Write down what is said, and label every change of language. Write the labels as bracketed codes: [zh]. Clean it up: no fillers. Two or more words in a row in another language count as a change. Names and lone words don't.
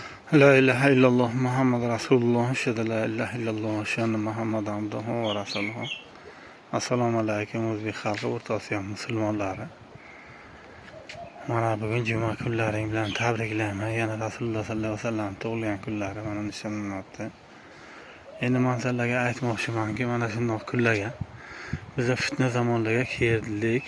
[ar] لا إله إلا الله محمد رسول الله. شهادة لا إله إلا الله. شهادة محمد عبده ورسوله. السلام عليكم [uz] o'zbek xalqi, o'rtoqsiz musulmonlari. Mana bugun juma kunlaring bilan tabriklayman. Yana Rasululloh [ar] صلى الله عليه وسلم [uz] tug'ilgan kunlari mana nishonlanmoqda. Endi men sizlarga aytmoqchimanki, mana shunday kunlarga biza fitna zamonlarga keldik.